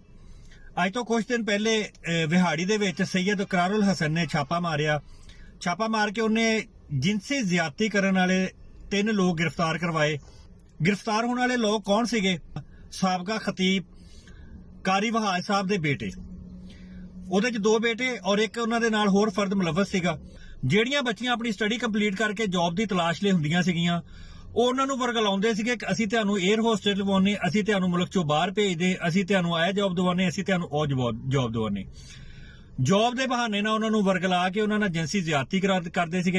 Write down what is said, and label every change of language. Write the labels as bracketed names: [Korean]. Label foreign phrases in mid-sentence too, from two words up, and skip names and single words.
[Punjabi] اج تو کچھ دن پہلے وہاڑی دے وچ سید اقرار الحسن نے چھاپا ماریا، چھاپا مار کے انہیں جنسی زیادتی کرن والے 3 لوگ گرفتار کروائے۔ گرفتار ہونے والے لوگ کون سیگے؟ سابقہ خطیب قاری وہاج صاحب دے بیٹے، ਉਹਦੇ 'ਚ 2 بیٹے اور ایک انہاں دے نال ہور فرد ملوث سیگا۔ ਜਿਹੜੀਆਂ ਬੱਚੀਆਂ ਆਪਣੀ [English] study complete [Punjabi] ਕਰਕੇ ਜੌਬ ਦੀ ਤਲਾਸ਼ ਲਈ ਹੁੰਦੀਆਂ ਸੀਗੀਆਂ, ਉਹ ਉਹਨਾਂ ਨੂੰ ਵਰਗਲਾਉਂਦੇ ਸੀਗੇ ਕਿ ਅਸੀਂ ਤੁਹਾਨੂੰ [English] air hostess [Punjabi] ਲਵਾਉਣੇ, ਅਸੀਂ ਤੁਹਾਨੂੰ ਮੁਲਕ ਚੋਂ ਬਾਹਰ ਭੇਜਦੇ, ਅਸੀਂ ਤੁਹਾਨੂੰ ਇਹ ਜੌਬ ਦਿਵਾਉਂਦੇ, ਅਸੀਂ ਤੁਹਾਨੂੰ ਉਹ ਜੌਬ ਦਿਵਾਉਂਦੇ। ਜੌਬ ਦੇ ਬਹਾਨੇ ਨਾਲ ਉਹਨਾਂ ਨੂੰ ਵਰਗਲਾ ਕੇ ਉਹਨਾਂ ਨਾਲ ਜਿਨਸੀ ਜ਼ਿਆਦਤੀ ਕਰਦੇ ਸੀਗੇ।